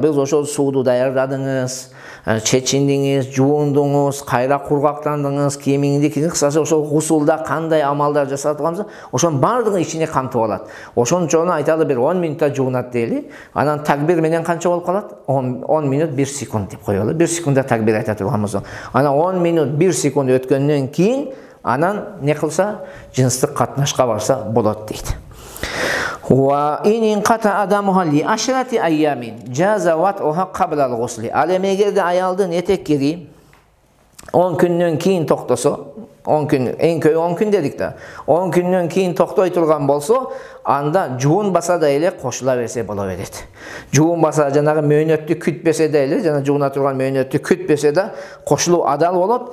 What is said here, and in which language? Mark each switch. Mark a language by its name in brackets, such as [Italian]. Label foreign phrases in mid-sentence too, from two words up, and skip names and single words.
[Kyrgyz] Биз ошол сууду даярдадыңыз, чечиндиңиз, жуундуңуз, кайра кургактандыңыз, кийимиңди кийдиңиз, кысасы ошол гусулда кандай амалдар жасатылганса, ошонун баардыгын ичине камтып алат. Ошончону айталы бир 10 минутта жуунат дейли. Анан такбир менен канча болуп калат? 10 минут 1 секунд деп коелу. 1 секундда такбир айта турган болсо, анан 10 минут 1 секунд өткөндөн кийин анан не кылса, жынстык катнашка барса болот дейт. [Arabic] وإن انقطع دمها لعشرة أيام جاز وطؤها قبل الغسل. [Kyrgyz] Ал эми эгерде аялдын этеккери 10 күндөн кийин токтосо, 10 күн, эң көбү 10 күн дедик да. 10 күндөн кийин токтой турган болсо, анда жуунбаса да эле кошула берсе боло берет. Жуунбаса, жанагы мөөнөттү күтпесе да эле, жана жууна турган мөөнөттү күтпесе да кошулуу адал болот.